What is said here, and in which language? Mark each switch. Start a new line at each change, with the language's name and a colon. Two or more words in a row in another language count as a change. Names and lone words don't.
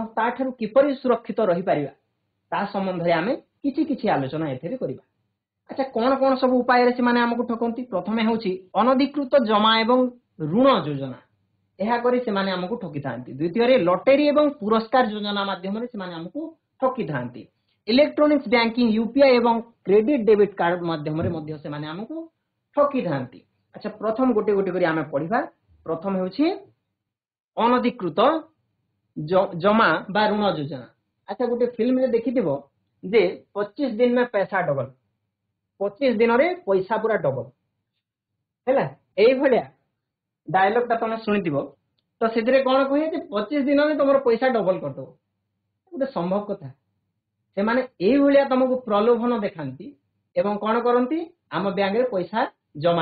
Odia: ତାଠାରୁ କିପରି ସୁରକ୍ଷିତ ରହିପାରିବା ତା ସମ୍ବନ୍ଧରେ ଆମେ କିଛି କିଛି ଆଲୋଚନା ଏଥିରେ କରିବା ଆଚ୍ଛା କ'ଣ କ'ଣ ସବୁ ଉପାୟରେ ସେମାନେ ଆମକୁ ଠକନ୍ତି ପ୍ରଥମେ ହେଉଛି ଅନଧିକୃତ ଜମା ଏବଂ ଋଣ ଯୋଜନା ଏହା କରି ସେମାନେ ଆମକୁ ଠକିଥାନ୍ତି ଦ୍ୱିତୀୟରେ ଲଟେରୀ ଏବଂ ପୁରସ୍କାର ଯୋଜନା ମାଧ୍ୟମରେ ସେମାନେ ଆମକୁ ଠକିଥାନ୍ତି ଇଲେକ୍ଟ୍ରୋନିକ୍ସ ବ୍ୟାଙ୍କିଂ ୟୁପିଆଇ ଏବଂ କ୍ରେଡିଟ୍ ଡେବିଟ୍ କାର୍ଡ ମାଧ୍ୟମରେ ମଧ୍ୟ ସେମାନେ ଆମକୁ ଠକିଥାନ୍ତି ଆଚ୍ଛା ପ୍ରଥମ ଗୋଟେ ଗୋଟେ କରି ଆମେ ପଢିବା ପ୍ରଥମ ହେଉଛି ଅନଧିକୃତ ଜମା ବା ଋଣ ଯୋଜନା ଆଚ୍ଛା ଗୋଟେ ଫିଲ୍ମରେ ଦେଖିଥିବ ଯେ
Hindi: 25 दिन में पैसा डबल
Odia: 25 ଦିନରେ ପଇସା ପୁରା ଡବଲ ହେଲା ଏଇଭଳିଆ ଡାୟଲଗଟା ତମେ ଶୁଣିଥିବ ତ ସେଥିରେ କ'ଣ କୁହେ ଯେ 25 ଦିନରେ ତମର ପଇସା ଡବଲ କରିଦେବ ଗୋଟେ ସମ୍ଭବ କଥା ସେମାନେ ଏଇଭଳିଆ ତମକୁ ପ୍ରଲୋଭନ ଦେଖାନ୍ତି ଏବଂ କ'ଣ କରନ୍ତି ଆମ ବ୍ୟାଙ୍କରେ ପଇସା ଜମା